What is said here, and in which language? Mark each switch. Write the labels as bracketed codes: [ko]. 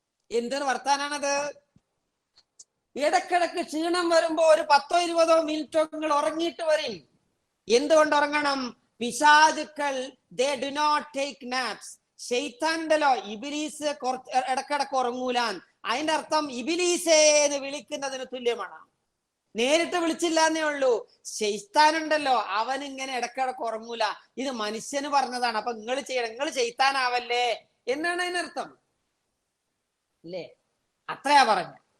[ml] എന്തൊരു വർത്താനാണത്? ഇടക്കിടക്ക് ക്ഷീണം വരുമ്പോ ഒരു 10-20 മിനിറ്റോ നിങ്ങൾ ഉറങ്ങിയിട്ട് വരും. എന്തുകൊണ്ട് ഉറങ്ങണം? പിശാചുക്കൾ [en] they do not take naps. [ml] ഷെയ്ത്താനുണ്ടല്ലോ, ഇബിലീസ് ഇടക്കിടക്ക് ഉറങ്ങൂലാൻ, അതിന്റെ അർത്ഥം ഇബിലീസേ എന്ന് വിളിക്കുന്നതിന് തുല്യമാണ്. നേരിട്ട് വിളിച്ചില്ല എന്നേ ഉള്ളൂ. ഷെയ്ത്താനുണ്ടല്ലോ, അവൻ ഇങ്ങനെ ഇടക്കിടക്ക് ഉറങ്ങൂല. ഇത് മനുഷ്യന് പറഞ്ഞതാണ്. അപ്പൊ നിങ്ങൾ ചെയ്യണം, നിങ്ങൾ ഷെയ്ത്താനാവല്ലേ എന്നാണ് അതിനർത്ഥം, അല്ലേ? അത്രയാ പറഞ്ഞ.